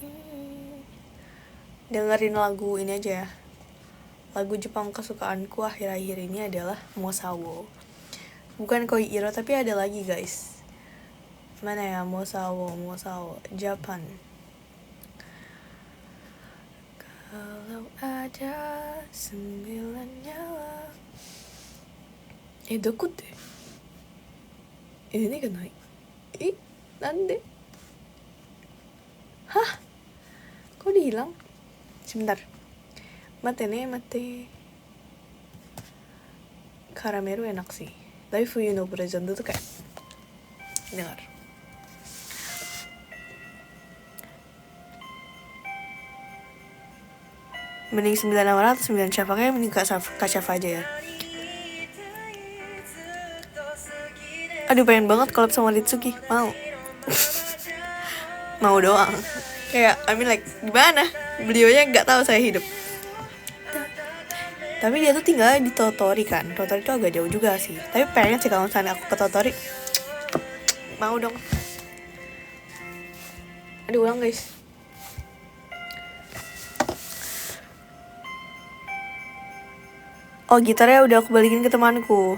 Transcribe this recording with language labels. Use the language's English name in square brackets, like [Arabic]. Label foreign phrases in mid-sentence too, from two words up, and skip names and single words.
[Indonesian] Dengerin lagu ini aja ya. Lagu Jepang kesukaanku akhir-akhir ini adalah Mosawo. Bukan Koiiro tapi ada lagi guys. Mana ya, Mosawo, Japan. Kalau ada 9 nyawa. [Japanese] どこってねがない。なんで? Hah? [Indonesian] Kok dihilang? Sebentar. Mate. Karamelo enak sih. Tapi Fuyu no Present tuh kayak dengar. Mending 9 atau 9 Syafa, kayak mending Kak Syafa aja ya. Aduh pengen banget collab sama Ritsuki, mau. Mau doang. Kayak [English] I mean like [Indonesian] gimana? Beliaunya nggak tahu saya hidup. Tapi dia tuh tinggal di Totori kan. Totori tuh agak jauh juga sih. Tapi pengen sih kalau misalnya aku ke Totori. Mau dong. Aduh ulang guys. Oh gitarnya udah aku balikin ke temanku.